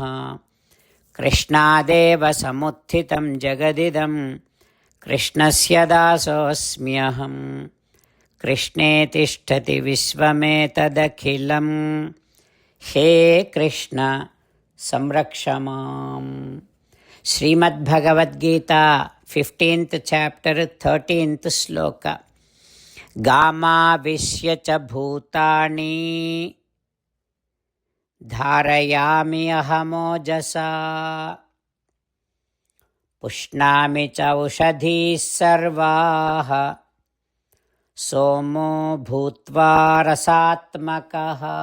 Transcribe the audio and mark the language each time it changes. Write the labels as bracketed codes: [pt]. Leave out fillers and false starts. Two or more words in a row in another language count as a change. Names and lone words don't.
[sa] कृष्णादेव समुत्थितं जगदिदं कृष्णस्य दासोऽस्म्यहं. कृष्णे तिष्ठति विश्वमेतदखिलं. हे कृष्ण संरक्ष माम्. श्रीमद्भगवद्गीता 15th chapter 13th श्लोका. गामाविश्य च भूतानि धारयामि अहमोजसा. पुष्णामि च औषधीः सर्वाः सोमो भूत्वा रसात्मकः.